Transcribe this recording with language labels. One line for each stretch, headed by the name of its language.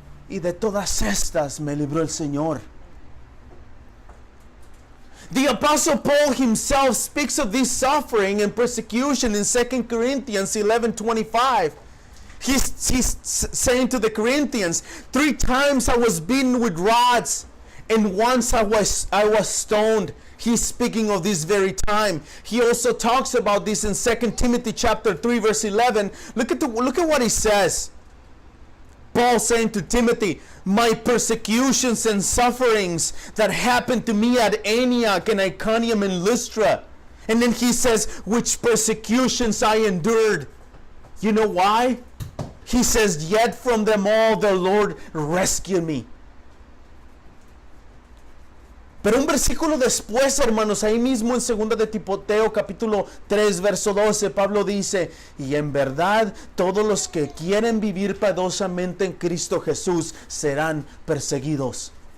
Spanish: Y de todas estas me libró el Señor.
English: The Apostle Paul himself speaks of this suffering and persecution in 2 Corinthians 11:25. He's saying to the Corinthians, 3 times I was beaten with rods, And once I was stoned. He's speaking of this very time. He also talks about this in 2 Timothy chapter 3 verse 11. Look at what he says. Paul saying to Timothy, my persecutions and sufferings that happened to me at Antioch and Iconium and Lystra. And then he says, which persecutions I endured. You know why? He says, yet from them all the Lord rescued me.
Spanish: Pero un versículo después, hermanos, ahí mismo en 2 de Timoteo capítulo 3 verso 12, Pablo dice, y en verdad todos los que quieren vivir piadosamente en Cristo Jesús serán perseguidos.